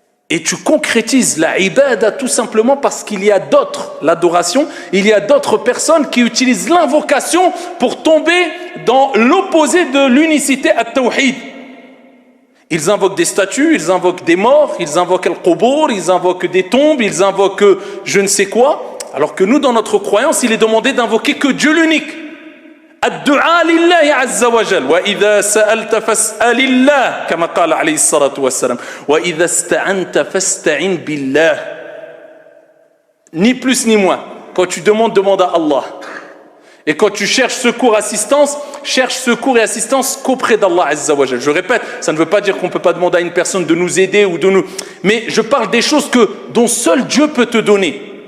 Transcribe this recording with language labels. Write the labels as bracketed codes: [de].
[fr] Et tu concrétises la ibada tout simplement parce qu'il y a d'autres, l'adoration, il y a d'autres personnes qui utilisent l'invocation pour tomber dans l'opposé de l'unicité at-tawhid. Ils invoquent des statues, ils invoquent des morts, ils invoquent al-qubur, ils invoquent des tombes, ils invoquent je ne sais quoi. Alors que nous, dans notre croyance, il est demandé d'invoquer que Dieu l'unique. [ar] الدعاء لله عز وجل وإذا سألت فاسأل الله كما قال عليه الصلاة والسلام وإذا استعنت فاستعن بالله. [fr] Ni plus ni moins. Quand tu demandes, demande à Allah. Et quand tu cherches secours, assistance, cherche secours et assistance qu'auprès d'Allah Azza wa Jal. Je répète, ça ne veut pas dire qu'on ne peut pas demander à une personne de nous aider ou de nous... Mais je parle des choses dont seul Dieu peut te donner.